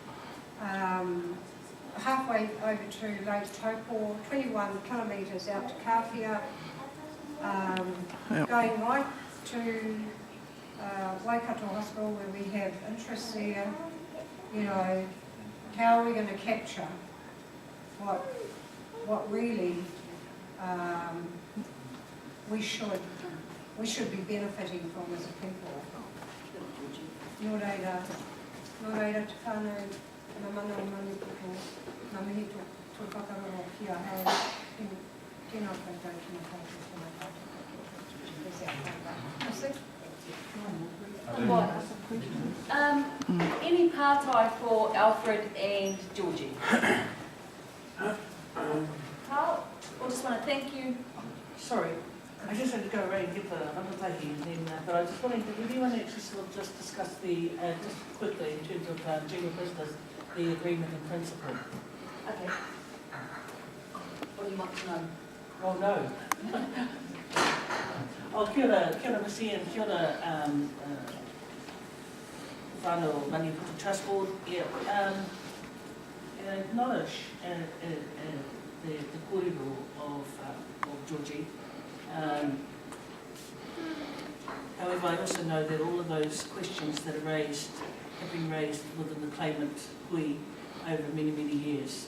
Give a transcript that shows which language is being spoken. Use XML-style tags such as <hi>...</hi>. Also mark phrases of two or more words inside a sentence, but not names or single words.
<en>halfway over to Lake Taupo, 21 kilometres out to Kāwhia, going right to Waikato Hospital where we have interests there. You know, how are we going to capture what really we should be benefiting from as a people?</en> <mi>Nō reira te whānau, ngā mana o Maniapoto, ngā mihi tō whakararo kia hau, tēnā koutou, tēnā koutou, tēnā koutou.</mi> <en>Any partai for Alfred and Georgie? Carl, I just want to thank you. Sorry, I just had to go around and get the rangitahi, and then, but I just wanted to, did anyone actually sort of just discuss the, just quickly in terms of general business, the agreement in principle? Okay. What do you want to know? Oh, no. Oh,</en> <mi>kia ora</mi> <en>Missy, and</en> <mi>kia ora whānau</mi> <en>Maniapoto Trust Board. Yeah, acknowledge the kōrero of Georgie. However, I also know that all of those questions that are raised have been raised within the claimant hui over many, many years.</en>